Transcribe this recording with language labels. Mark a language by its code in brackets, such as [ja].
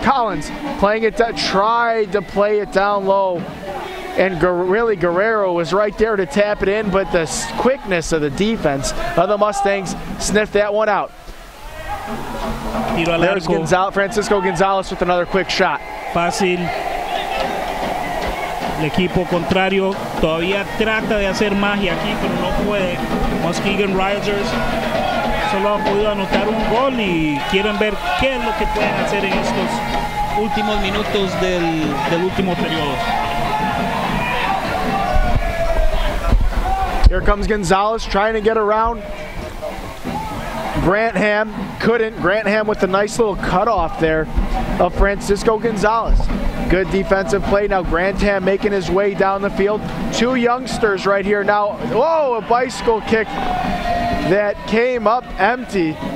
[en] Collins playing it, tried to play it down low, and really Guerrero was right there to tap it in, but the quickness of the defense of the Mustangs sniffed that one out. There's Francisco Gonzalez with another quick shot. [es] Fácil. El equipo contrario todavía trata de hacer magia aquí, pero no puede. Muskegon Risers solo ha podido anotar un gol y quieren ver qué es lo que pueden hacer en estos últimos minutos del último periodo. [en] Here comes Gonzalez trying to get around Grantham. Couldn't. Grantham with a nice little cutoff there of Francisco Gonzalez. Good defensive play. Now Grantham making his way down the field. Two youngsters right here now. Whoa, a bicycle kick that came up empty.